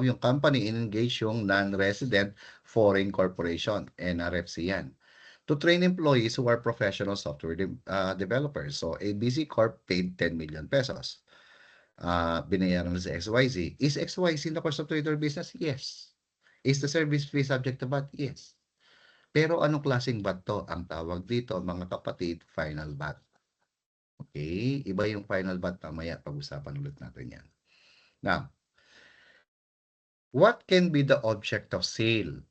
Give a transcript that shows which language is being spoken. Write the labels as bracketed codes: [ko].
[tl] Yung company in-engage yung [en] non-resident foreign corporation, NRFC yan, to train employees who are professional software developers. So ABC Corp paid 10 million pesos. [tl] Binayaran sa [en] XYZ. Is XYZ in the course of trade or business? Yes. Is the service fee subject to VAT? Yes. [tl] Pero anong klaseng VAT 'to? Ang tawag dito mga kapatid, final VAT. Okay, iba yung final VAT, mamaya pag-usapan ulit natin yan. [en] Now, what can be the object of sale?